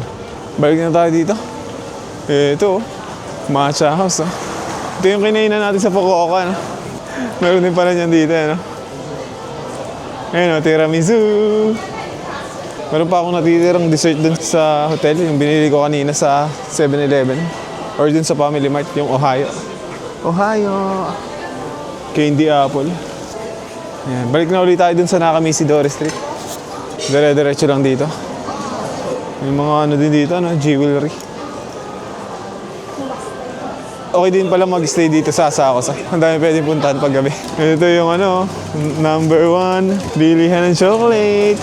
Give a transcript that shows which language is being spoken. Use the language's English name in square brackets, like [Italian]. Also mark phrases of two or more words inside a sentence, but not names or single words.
[Filipino] Balik na tayo dito. Ito, [English] matcha house. [Filipino] Oh. Ito yung kinainan natin sa Fukuoka. No? Meron din pala niyan dito. No? Ayun, tiramisu. Meron pa akong natitirang dessert dun sa hotel. Yung binili ko kanina sa 7-Eleven. Or dun sa Family Mart, yung Ohio. Ohio! [English] Candy apple. [Filipino] Ayan. Balik na ulit tayo dun sa Nakamisidore Street. Dire-diretso lang dito. May mga din dito, jewelry. Okay din pala mag-stay dito sa Asakusa. Ang dami pwedeng puntahan pag gabi. Ito yung number 1, bilihan ng chocolate.